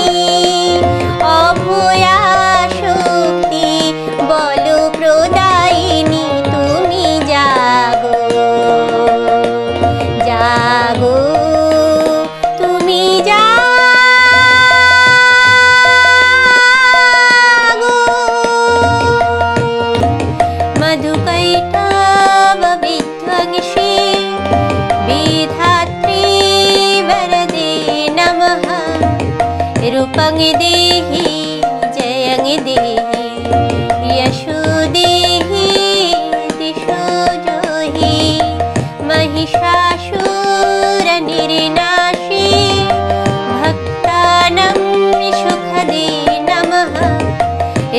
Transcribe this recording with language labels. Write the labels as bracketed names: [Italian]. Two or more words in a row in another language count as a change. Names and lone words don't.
[Bangla] অভয়া শক্তি বল প্রদায়িনী, তুমি জাগো, জাগো তুমি জাগো। [Sanskrit] মধুকৈটভ বিধ্বংসী বিধাত্রী वरदे नमः। रूपं देहि जयं देहि, यशो देहि दिशो जोहि। महिषासुर निर्नाशी, भक्तानां सुखदे नमः।